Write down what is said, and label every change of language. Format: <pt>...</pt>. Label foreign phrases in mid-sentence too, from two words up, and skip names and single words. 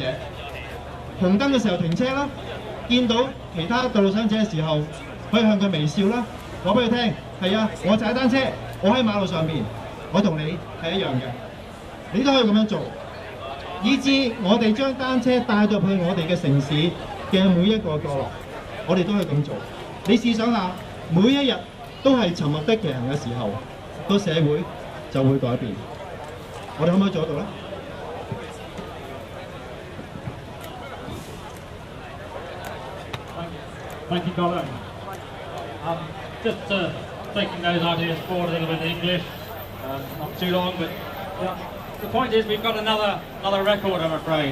<yue>紅燈嘅時候停車啦，見到其他道路使用者嘅時候，可以向佢微笑啦，話俾佢聽，係啊，我踩單車，我喺馬路上面，我同你係一樣嘅，你都可以咁樣做，以至我哋將單車帶到去我哋嘅城市嘅每一個角落，我哋都可以咁做。你試想下，每一日都係沉默的騎行嘅時候，個社會就會改變。我哋可唔可以做得到咧？</yue> <en>Thank you, Colin. Just taking those ideas forward a little bit in English, not too long, but the point is we've got another record, I'm afraid.</en>